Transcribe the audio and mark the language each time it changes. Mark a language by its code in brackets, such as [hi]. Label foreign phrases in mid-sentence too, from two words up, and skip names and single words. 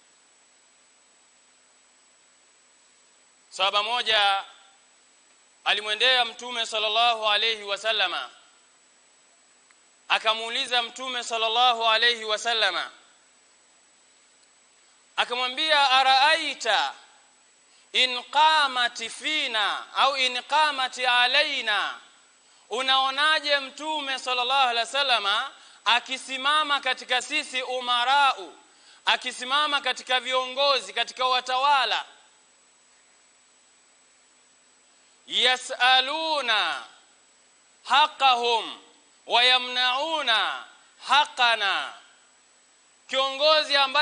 [sw] Sahaba moja alimwendea Mtume [ar] صلى الله عليه وسلم, [sw] akamuuliza Mtume [ar] صلى الله عليه وسلم, akamwambia أرأيت إن قامت فينا أو إن قامت علينا, [sw] unaonaje Mtume [ar] صلى الله عليه وسلم [sw] akisimama katika sisi umarau, akisimama katika viongozi, katika watawala, [ar] يسألون حقهم ويمنعون حقنا, [sw] kiongozi ambaye